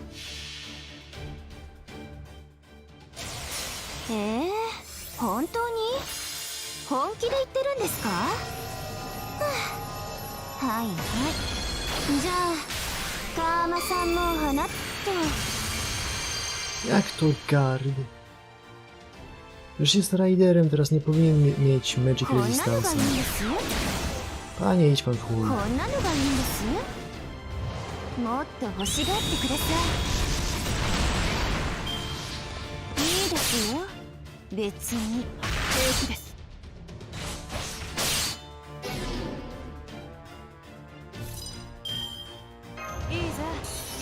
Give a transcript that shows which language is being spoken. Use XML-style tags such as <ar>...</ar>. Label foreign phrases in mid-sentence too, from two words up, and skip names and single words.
<ja>本当に？本気で言ってるんですか？はいはい。じゃあ、カーマさんも花と。</ja> <pl>Jak to gard? Już jest raiderem, teraz nie powinien mieć</pl> <en>magic resistance.</en> <pl>Panie, idź pan w chuj.</pl> <ja>こんなのがいいんです。もっと欲しがってください。いいですよ。別に平気です。いいぜ。</ja>